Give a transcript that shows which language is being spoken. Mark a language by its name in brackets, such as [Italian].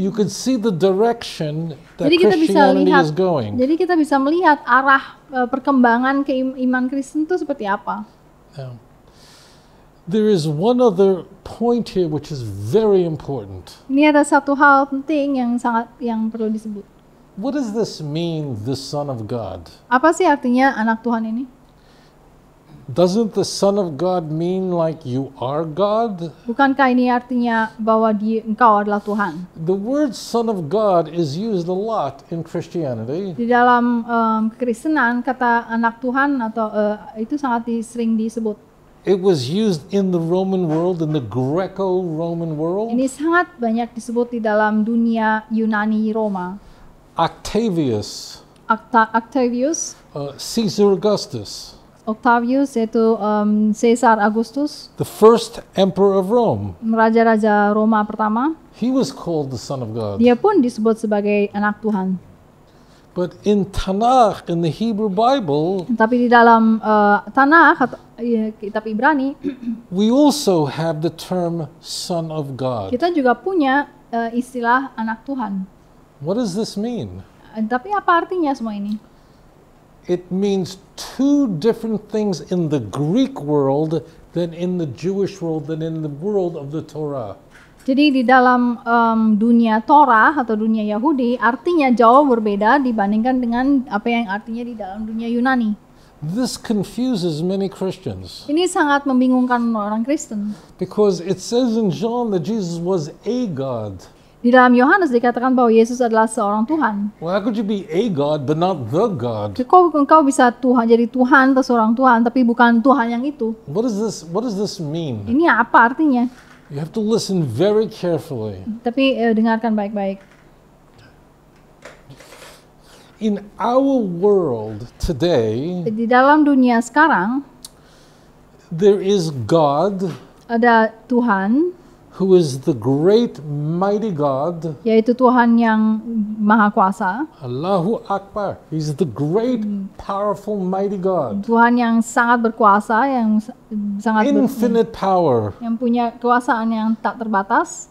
[English] you could see the direction that [Indonesian] Jadi kita bisa [English] Christianity [Indonesian] lihat. [English] is going. [Indonesian] Jadi kita bisa melihat arah perkembangan iman Kristen itu seperti apa. [English] Now, there is one other point here which is very important. [Indonesian] Ini ada satu hal penting yang perlu disebut. [English] What does this mean, the Son of God? [Indonesian] Apa sih artinya anak Tuhan ini? [English] Doesn't the Son of God mean like you are God? [Indonesian] Bukankah ini artinya bahwa engkau adalah Tuhan? [English] The word Son of God is used a lot in Christianity. [Indonesian] Di dalam kekristenan kata anak Tuhan atau itu sangat sering disebut. [English] It was used in the Roman world, in the Greco-Roman world. [Indonesian] Ini sangat banyak disebut di dalam dunia Yunani Roma. [English] Octavius, [Indonesian] Octavius [English] Caesar Augustus, [Indonesian] yaitu Caesar Augustus, [English] the first emperor of Rome. [Indonesian] raja-raja Roma pertama. [English] He was called the Son of God. [Indonesian] Dia pun disebut sebagai anak Tuhan. [English] But in Tanakh, in the Hebrew Bible, [Indonesian] Tapi di dalam Tanakh atau kitab Ibrani, [English] we also have the term Son of God. [Indonesian] kita juga punya istilah anak Tuhan. [English] What does this mean? [Indonesian] Tapi apa artinya semua ini? [English] It means two different things in the Greek world than in the Jewish world, than in the world of the Torah. [Indonesian] Jadi di dalam dunia Torah atau dunia Yahudi artinya jauh berbeda dibandingkan dengan apa yang artinya di dalam dunia Yunani. [English] This confuses many Christians [Indonesian] Ini sangat membingungkan orang Kristen. [English] because it says in John that Jesus was a God. [Indonesian] Di dalam Yohanes dikatakan bahwa Yesus adalah seorang Tuhan. [English] Well, how could you be a God but not the God? [Indonesian] Kok engkau bisa jadi Tuhan atau seorang Tuhan tapi bukan Tuhan yang itu? [English] What does this mean? [Indonesian] Ini apa artinya? [English] You have to listen very carefully. [Indonesian] Tapi dengarkan baik-baik. [English] In our world today, [Indonesian] Di dalam dunia sekarang [English] there is God [Indonesian] ada Tuhan, [English] who is the great mighty God. [Indonesian] yaitu Tuhan yang Maha Kuasa, [Arabic] Allahu Akbar. [English] He's the great powerful mighty God. [Indonesian] Tuhan yang sangat berkuasa, yang sangat [English] Infinite power, [Indonesian] yang punya kekuasaan yang tak terbatas,